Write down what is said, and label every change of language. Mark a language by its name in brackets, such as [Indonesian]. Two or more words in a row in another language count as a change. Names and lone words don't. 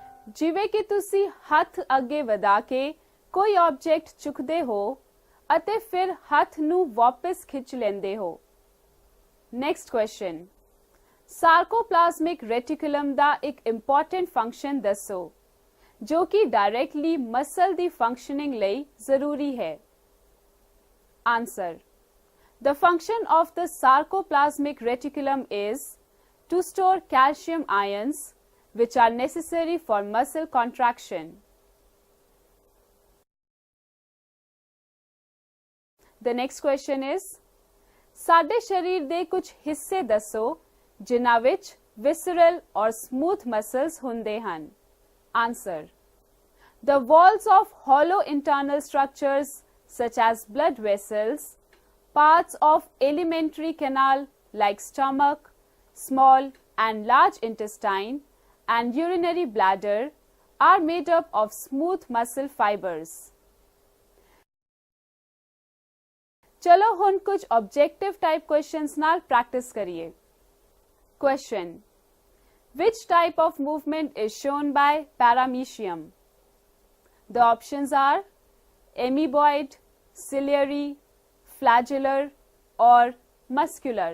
[Punjabi] ਜਿਵੇਂ ਕਿ ਤੁਸੀਂ ਹੱਥ ਅੱਗੇ ਵਧਾ ਕੇ ਕੋਈ ਆਬਜੈਕਟ ਚੁੱਕਦੇ ਹੋ ਅਤੇ ਫਿਰ ਹੱਥ ਨੂੰ ਵਾਪਸ ਖਿੱਚ ਲੈਂਦੇ ਹੋ। [English] next question, sarcoplasmic reticulum [Punjabi] ਦਾ ਇੱਕ [English] important function [Punjabi] ਦੱਸੋ ਜੋ ਕਿ [English] directly muscle [Punjabi] ਦੀ ਫੰਕਸ਼ਨਿੰਗ ਲਈ ਜ਼ਰੂਰੀ ਹੈ। ਆਨਸਰ, [English] The function of the sarcoplasmic reticulum is to store calcium ions which are necessary for muscle contraction. The next question is, [Punjabi] ਸਾਡੇ ਸਰੀਰ ਦੇ ਕੁਝ ਹਿੱਸੇ ਦੱਸੋ ਜਿਨ੍ਹਾਂ ਵਿੱਚ [English] visceral or smooth muscles [Punjabi] ਹੁੰਦੇ ਹਨ। [English] Answer, the walls of hollow internal structures such as blood vessels, parts of alimentary canal like stomach, small and large intestine, and urinary bladder are made up of smooth muscle fibers. [Punjabi] ਚਲੋ ਹੁਣ ਕੁਝ [English] objective type questions [Punjabi] नाल practice करिए। [English] Question, which type of movement is shown by paramecium? The options are amoeboid, ciliary, flagellar or muscular.